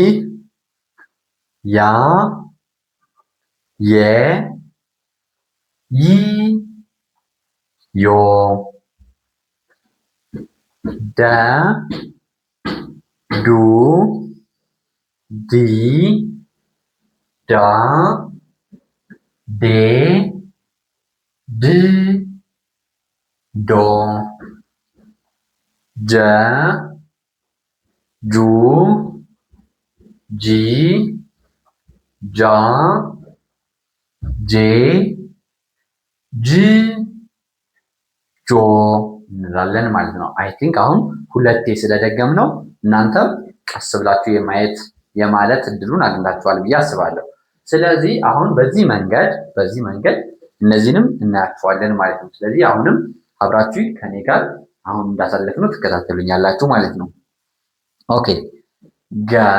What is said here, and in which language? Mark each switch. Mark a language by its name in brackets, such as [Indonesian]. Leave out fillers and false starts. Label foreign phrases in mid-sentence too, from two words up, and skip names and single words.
[Amharic] ያ የ ይ ዮ ደ ዱ ዲ ዳ ዴ ድ ዶ ጀ ጁ ጂ ጃ ጄ ጅ ጆ እንላለን ማለት ነው። [English] I think [Amharic] አሁን ሁለቴ ስለደገም ነው እናንተም ቀስ ብላችሁ የማለት እድሉን አግኝታችኋል ብዬ አስባለሁ። ስለዚህ አሁን በዚህ መንገድ እነዚህንም እናያቸዋለን ማለት ነው። ስለዚህ አሁንም አብራችሁ ከኔ ጋር አሁን እንዳሳለፍነው ትከታተሉኛላችሁ ማለት ነው። ኦኬ ገ